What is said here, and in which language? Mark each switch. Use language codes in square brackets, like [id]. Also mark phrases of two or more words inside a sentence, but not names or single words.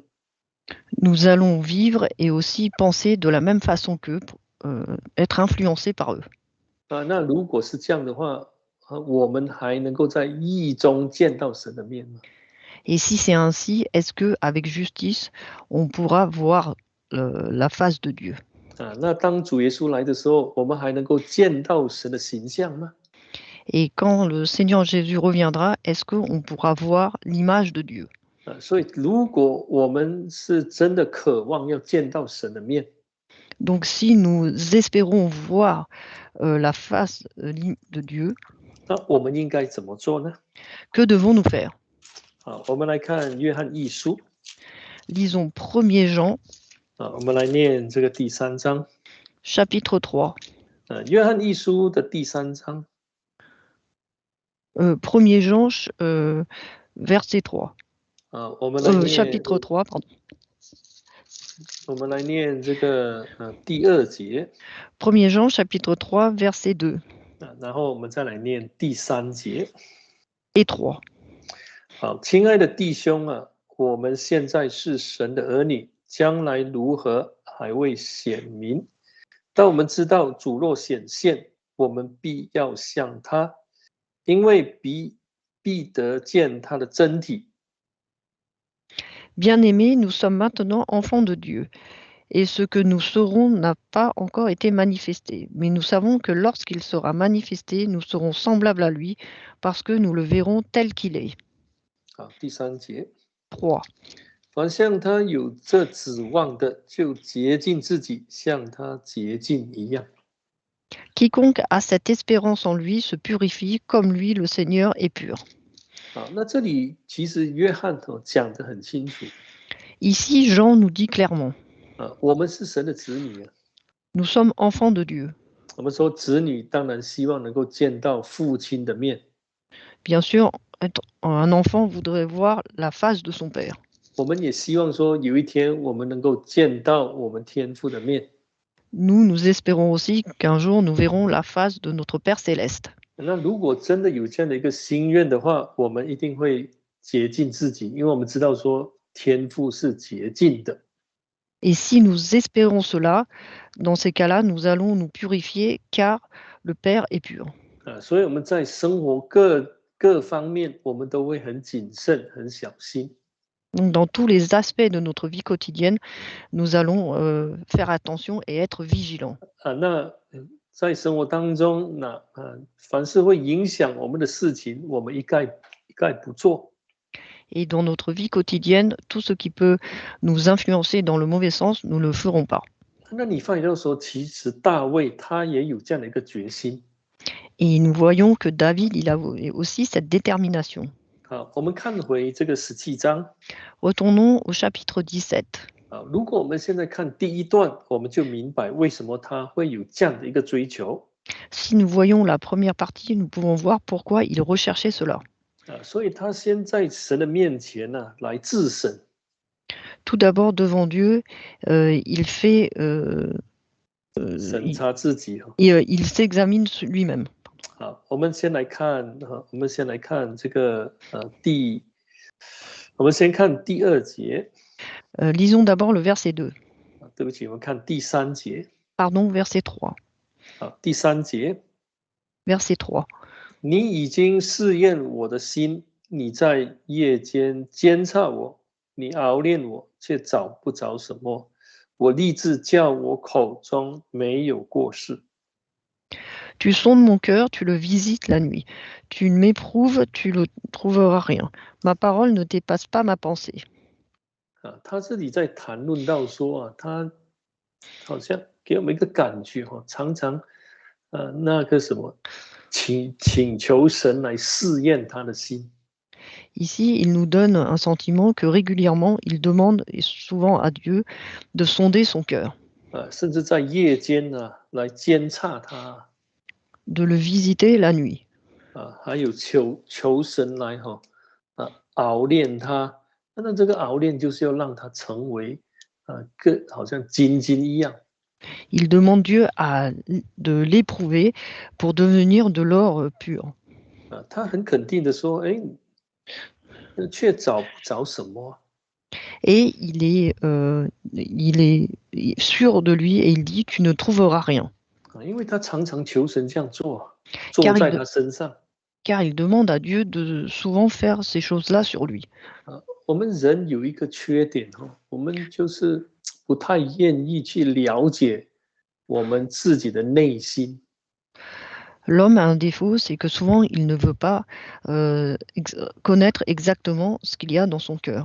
[fr] nous allons vivre et aussi penser de la même façon qu'eux, être influencés par eux. [zh] 那如果是这样的话，我们还能够在义中见到神的面吗？ [fr] Et si c'est ainsi, est-ce qu'avec justice, on pourra voir la face de Dieu? [zh] 那当主耶稣来的时候，我们还能够见到神的形象吗？ [fr] Et quand le Seigneur Jésus reviendra, est-ce qu'on pourra voir l'image de Dieu? [zh] 所以如果我们是真的渴望要见到神的面， [fr] Donc si nous espérons voir la face de Dieu, [zh] 那我们应该怎么做呢？ [fr] que devons-nous faire? [zh] 我们来看约翰一书。 [fr] Lisons 1er Jean, [zh] 我们来念这个第3章。 [fr] chapitre 3. [zh] 约翰一书的第3章。 [fr] 1er Jean, verset 3. [zh] 我们来念 [fr] chapitre 3, pardon. [zh] 我们来念这个第2节。 [fr] 1er Jean, chapitre 3, verset 2. [zh] 然后我们再来念第3节。 [fr] Et 3. [zh] 好，亲爱的弟兄我们现在是神的儿女，将来如何还未显明。但我们知道主若显现，我们必要像他，因为必得见他的真体。 [fr] Bien-aimés, nous sommes maintenant enfants de Dieu, et ce que nous serons n'a pas encore été manifesté. Mais nous savons que lorsqu'il sera manifesté, nous serons semblables à lui, parce que nous le verrons tel qu'il est. [zh] 好，第3节。 3. 凡向他有这指望的，就洁净自己，像他洁净一样。 [fr] Quiconque a cette espérance en lui se purifie comme lui, le Seigneur, est pur. [zh] 好，那这里其实约翰讲得很清楚 [fr] Ici, Jean nous dit clairement, [zh] 我们是神的子女啊。 [fr] nous sommes enfants de Dieu. [zh] 我们说子女当然希望能够见到父亲的面， [fr] Bien sûr, un enfant voudrait voir la face de son père. [zh] 我们也希望说有一天我们能够见到我们天父的面。 [fr] Nous espérons aussi qu'un jour nous verrons la face de notre Père céleste. [zh] 那如果真的有这样的一个心愿的话，我们一定会洁净自己，因为我们知道说天父是洁净的。 [fr] Et si nous espérons cela, dans ces cas-là, nous allons nous purifier car le Père est pur. [zh] 所以我们在生活各方面，我们都会很谨慎、很小心。 [fr] Donc, dans tous les aspects de notre vie quotidienne, nous allons faire attention et être vigilants. [zh] 那在生活当中，凡是会影响我们的事情，我们一概不做。 [fr] Et dans notre vie quotidienne, tout ce qui peut nous influencer dans le mauvais sens, nous ne le ferons pas. [zh] 那你发现到说，其实大卫他也有这样的一个决心。 [fr] Et nous voyons que David, il a aussi cette détermination. [zh] 好，我们看回这个17章。 [fr] Retournons au chapitre 17. [zh] 如果我们现在看第一段，我们就明白为什么他会有这样的一个追求。 [fr] Si nous voyons la première partie, nous pouvons voir pourquoi il recherchait cela. [zh] 所以他先在神的面前来自审。 [fr] Tout d'abord, devant Dieu, il fait, [zh] 审查自己。 [fr] il s'examine lui-même. [zh] 好，我们先来看这个我们先看第2节。 [fr] Lisons d'abord le verset 2. [zh] 对不起，我们看第3节。 [fr] Pardon, verset 3. [zh] 好，第3节。 [fr] Verset 3. [zh] 你已经试验我的心，你在夜间监察我，你熬炼我，却找不着什么。我立志叫我口中没有过失。 [fr] Tu sondes mon cœur, tu le visites la nuit. Tu m'éprouves, tu ne trouveras rien. Ma parole ne dépasse pas ma pensée. [zh] 他这里在谈论到说他好像给我们一个感觉常常那个什么请求神来试验他的心。 [fr] Ici, il nous donne un sentiment que régulièrement, il demande, et souvent à Dieu, de sonder son cœur. [zh] 甚至在夜间来监察他。 [fr] De le visiter la nuit. [zh] 还有求神来熬炼他。那这个熬炼就是要让他成为好像金一样。 [fr] Il demande Dieu de l'éprouver pour devenir de l'or pur. [zh] 他很肯定的说，却找不着什么。 [fr] Et il est sûr de lui et il dit tu ne trouveras rien. [zh] 因为他常常求神这样做在他身上。 [fr] Car il demande à Dieu de souvent faire ces choses-là sur lui. [zh] 我们人有一个缺点我们就是不太愿意去了解我们自己的内心。 [fr] L'homme a un défaut, c'est que souvent il ne veut pas connaître exactement ce qu'il y a dans son cœur.